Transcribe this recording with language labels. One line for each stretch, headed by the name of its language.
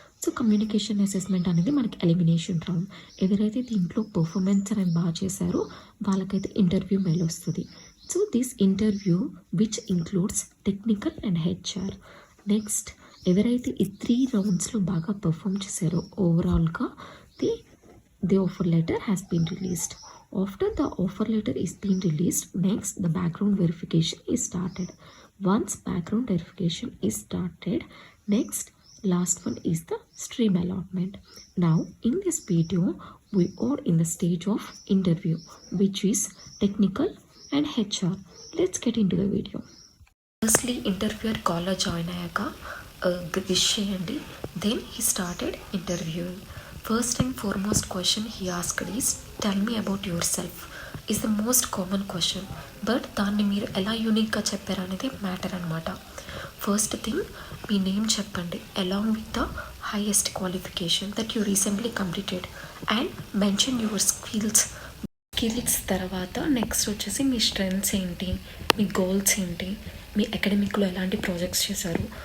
Telugu: So communication assessment అనేది మనకి elimination round. ఎవరైతే దీంట్లో పర్ఫార్మెన్స్ అనేది బాగా చేశారో వాళ్ళకైతే ఇంటర్వ్యూ మెయిల్ వస్తుంది.
English: So this interview which includes technical and HR.
Telugu: Next ఎవరైతే ఈ 3 రౌండ్స్లో బాగా పర్ఫామ్ చేశారో ఓవరాల్గా
English: The offer letter has been released. After the offer letter is being released, next the background verification is started. Once background verification is started, next last one is the stream allotment. Now in this video we are in the stage of interview, which is technical and HR. Let's get into the video. Firstly interviewer call join
Telugu: ayaka wish cheyandi,
English: then he started interviewing. First and foremost question he asked is, tell me about yourself. Is the most common question, but
Telugu: దాన్ని మీరు ఎలా యూనిక్గా చెప్పారు అనేది matter అనమాట.
English: first thing
Telugu: మీ
English: name
Telugu: చెప్పండి
English: Along with the highest qualification that you recently completed and mention your skills.
Telugu: తర్వాత next వచ్చేసి మీ స్ట్రెంగ్త్స్ ఏంటి, మీ గోల్స్ ఏంటి, మీ అకాడమిక్లో ఎలాంటి ప్రాజెక్ట్స్ చేశారు.